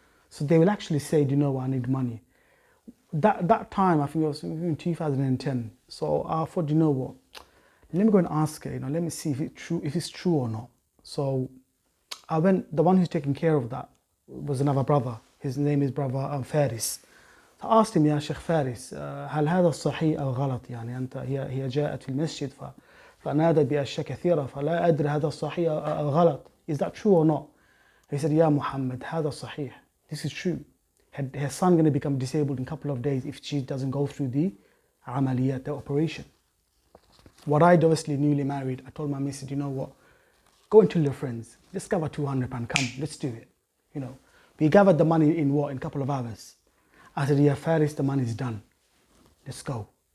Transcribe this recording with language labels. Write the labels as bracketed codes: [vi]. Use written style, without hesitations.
[en] So they will actually say, I need money. That time, I think it was in 2010. So I thought, let me go and ask her, let me see if it's true or not. So I went, the one who's taking care of that was another brother. His name is brother Faris. [ar] So I asked him, يا شيخ فارس هل هذا صحيح أو غلط؟ يعني أنت هي جاءت في المسجد فنادت بأشياء كثيرة فلا أدري هذا صحيح أو غلط. [en] Is that true or not? He said, [ar] يا محمد هذا صحيح. [en] This is true. Her son going to become disabled in a couple of days if she doesn't go through the amaliyat, the operation. What I obviously newly married, I told my missus, go and tell your friends, let's gather £200, come, let's do it. We gathered the money in a couple of hours. I said, yeah, Faris, the money's done. Let's go.